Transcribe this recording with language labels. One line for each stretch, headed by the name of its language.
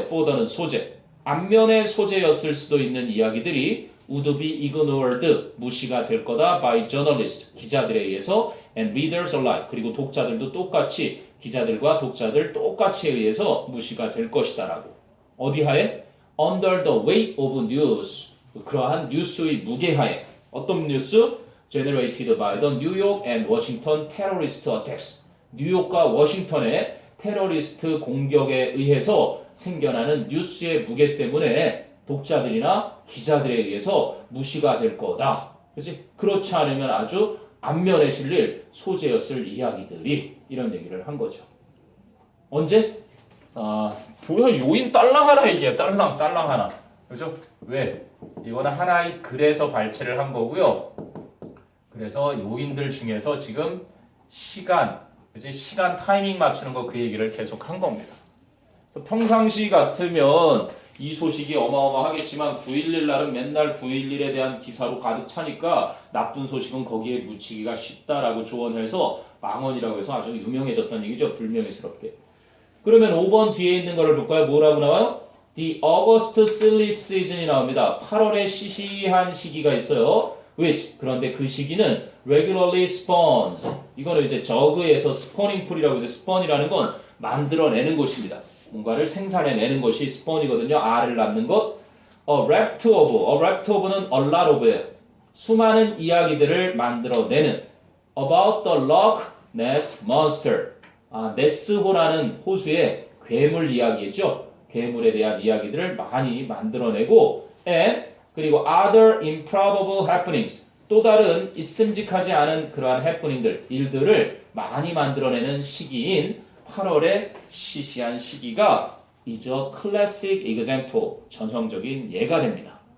Korean: fodder는 소재. 앞면의 소재였을 수도 있는 이야기들이
English: would be ignored,
Korean: 무시가 될 거다
English: by journalists,
Korean: 기자들에 의해서
English: and readers alike,
Korean: 그리고 독자들도 똑같이 기자들과 독자들 똑같이 의해서 무시가 될 것이다라고. 어디하에?
English: Under the weight of news,
Korean: 그러한 뉴스의 무게하에. 어떤 뉴스?
English: Generated by the New York and Washington terrorist attacks.
Korean: 뉴욕과 워싱턴의 테러리스트 공격에 의해서 생겨나는 뉴스의 무게 때문에 독자들이나 기자들에 의해서 무시가 될 거다. 그렇지? 그렇지 않으면 아주 앞면에 실릴 소재였을 이야기들이 이런 얘기를 한 거죠. 언제? 뭐야 요인 딸랑 하나 얘기해. 딸랑 하나. 그죠? 왜? 이거는 하나의 글에서 발췌를 한 거고요. 그래서 요인들 중에서 지금 시간, 그치? 시간 타이밍 맞추는 거 그 얘기를 계속 한 겁니다. 그래서 평상시 같으면 이 소식이 어마어마하겠지만 9.11 날은 맨날 9.11에 대한 기사로 가득 차니까 나쁜 소식은 거기에 묻히기가 쉽다라고 조언해서 망언이라고 해서 아주 유명해졌다는 얘기죠. 불명예스럽게. 그러면 5번 뒤에 있는 거를 볼까요? 뭐라고 나와요?
English: The August silly season이
Korean: 나옵니다. 8월에 시시한 시기가 있어요.
English: which
Korean: 그런데 그 시기는
English: regularly spawns.
Korean: 이거는 이제 저그에서 스포닝 풀이라고 해서 스폰이라는 건 만들어내는 것입니다. 뭔가를 생산해내는 것이 스폰이거든요. 알을 낳는 것.
English: A raft of는 a lot of예요.
Korean: 수많은 이야기들을 만들어내는
English: about the Loch Ness Monster.
Korean: 네스호라는 호수의 괴물 이야기죠. 괴물에 대한 이야기들을 많이 만들어내고
English: and
Korean: 그리고
English: other improbable happenings.
Korean: 또 다른 있음직하지 않은 그러한 해프닝들, 일들을 많이 만들어내는 시기인 8월의 시시한 시기가
English: is a classic example,
Korean: 전형적인 예가 됩니다.